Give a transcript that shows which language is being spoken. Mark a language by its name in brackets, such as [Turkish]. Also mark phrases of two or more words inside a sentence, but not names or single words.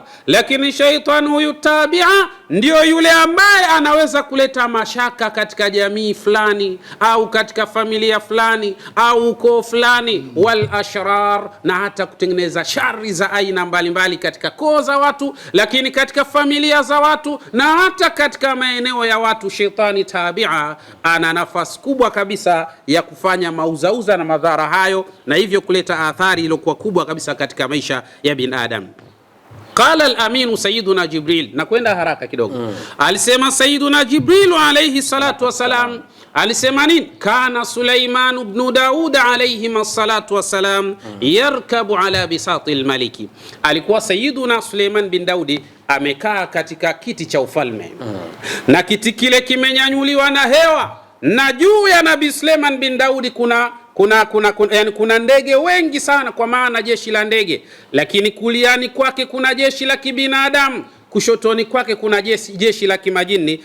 [Swahili] Lakini shaitani huyu Tabi'a ndio yule ambaye anaweza kuleta mashaka katika jamii fulani au katika familia fulani au ukoo fulani, [Arabic] والأشرار, [Swahili] na hata kutengeneza shari za aina mbalimbali katika koo za watu, lakini katika familia za watu na hata katika maeneo ya watu. Shetani Tabi'a ana nafasi kubwa kabisa ya kufanya mauzauza na madhara hayo, na hivyo kuleta athari iliyokuwa kubwa kabisa katika maisha ya bin Adam. [Arabic] قال الأمين سيدنا جبريل, [Swahili] na kwenda haraka kidogo. Alisema sayyiduna Jibril [Arabic] عليه الصلاة والسلام, [Swahili] alisema nini? [Arabic] كان سليمان بن داود عليه الصلاة والسلام يركب على بساط الملك. [Swahili] Alikuwa sayyiduna Sulaiman bin Daudi amekaa katika kiti cha ufalme, na kiti kile kimenyanyuliwa na hewa, na juu ya Nabii Sulaiman bin Daudi kuna ndege wengi sana, kwa maana jeshi la ndege, lakini kuliani kwake kuna jeshi la kibinadamu, kushotoni kwake kuna jeshi la kimajini.